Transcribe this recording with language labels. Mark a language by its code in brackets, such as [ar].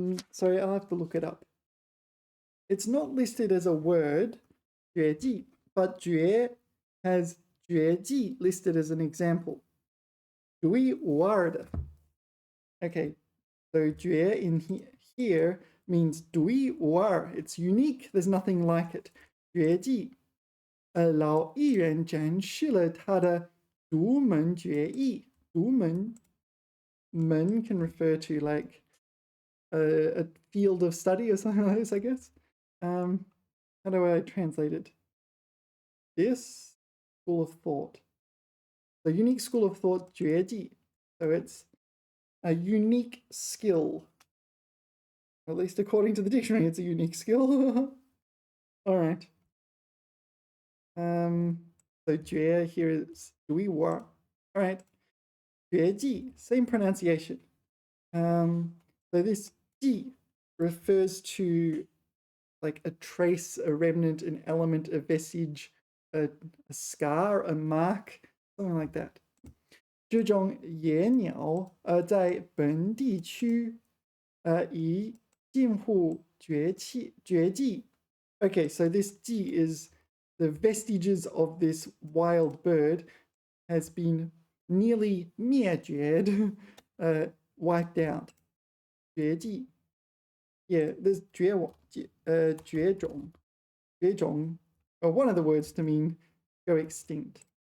[en] Sorry, I'll have to look it up. It's not listed as a word, 绝技, but 绝 has 绝技 listed as an example. [zh] 独一无二的. [en] Okay, so 绝 in here means 独一无二. It's unique, there's nothing like it. [zh] 绝技. 老艺人展示了他的独门绝艺. [en] 独门 can refer to like a field of study or something like this, I guess. How do I translate it? This school of thought. The unique school of thought, 绝技. So it's a unique skill. At least according to the dictionary, it's a unique skill. All right. So 绝 here is 独一无二. All right. 绝技, same pronunciation. So this 技 refers to like a trace, a remnant, an element, a vestige, a scar, a mark, something like that. [zh] 这种野鸟在本地区已近乎绝迹. [en] Okay, so this 迹 is the vestiges of this wild bird has been nearly 灭绝, wiped out. [zh] 绝迹. [en] Yeah, there's 绝种, or one of the words to mean go extinct.